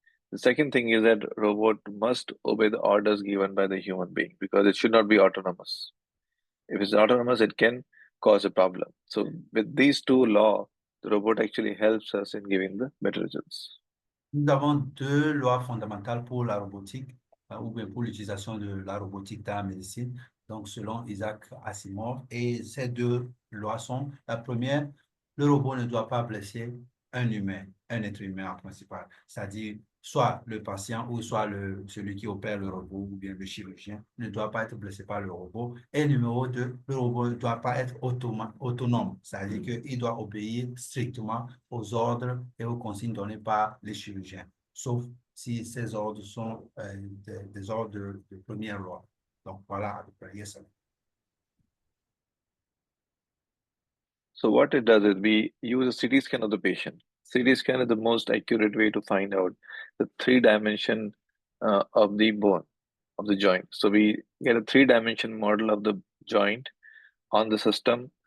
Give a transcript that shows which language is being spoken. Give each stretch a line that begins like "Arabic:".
English: The second thing is that robot must obey the orders given by the human being because it should not be autonomous. If it's autonomous, it can cause a problem. So, with these two laws, the robot actually helps us in giving the better results.
French: Nous avons deux lois fondamentales pour la robotique, ou bien pour l'utilisation de la robotique dans la médecine, donc selon Isaac Asimov. Et ces deux lois sont, la première, le robot ne doit pas blesser un humain, un être humain en principal, c'est-à-dire soit le patient ou soit celui qui opère le robot ou bien le chirurgien ne doit pas être blessé par le robot. Et numéro deux, le robot ne doit pas être autonome, c'est-à-dire qu'il doit obéir strictement aux ordres et aux consignes données par les chirurgiens, sauf si ces ordres sont des ordres de première loi. Donc voilà à peu près.
English: Yes, sir. So what it does is we use a CT scan of the patient. CT scan is the most accurate way to find out the three-dimension of the bone, of the joint. So we get a three-dimension model of the joint on the system.